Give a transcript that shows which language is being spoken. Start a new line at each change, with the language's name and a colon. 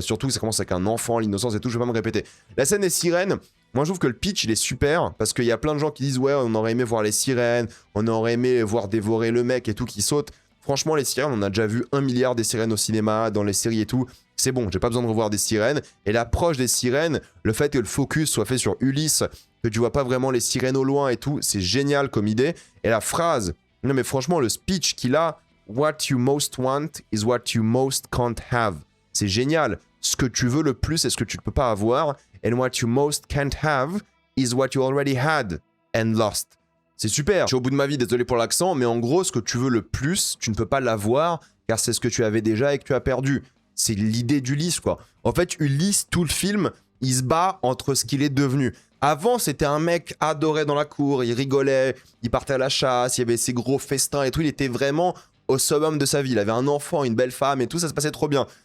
French: Surtout que ça commence avec un enfant, l'innocence et tout, je vais pas me répéter. La scène des sirènes, moi je trouve que le pitch il est super parce qu'il y a plein de gens qui disent ouais, on aurait aimé voir les sirènes, on aurait aimé voir dévorer le mec et tout qui saute. Franchement, les sirènes, on a déjà vu 1 milliard des sirènes au cinéma, dans les séries et tout. C'est bon, j'ai pas besoin de revoir des sirènes. Et l'approche des sirènes, le fait que le focus soit fait sur Ulysse, que tu vois pas vraiment les sirènes au loin et tout, c'est génial comme idée. Et la phrase, non mais franchement, le speech qu'il a,
English: What you most want is what you most can't have.
French: C'est génial. Ce que tu veux le plus est ce que tu ne peux pas avoir.
English: And what you most can't have is what you already had and lost.
French: C'est super. Je suis au bout de ma vie, désolé pour l'accent, mais en gros, ce que tu veux le plus, tu ne peux pas l'avoir, car c'est ce que tu avais déjà et que tu as perdu. C'est l'idée d'Ulysse, quoi. En fait, Ulysse, tout le film, il se bat entre ce qu'il est devenu. Avant, c'était un mec adoré dans la cour, il rigolait, il partait à la chasse, il y avait ses gros festins et tout, il était vraiment au summum de sa vie. Il avait un enfant, une belle femme et tout, ça se passait trop bien.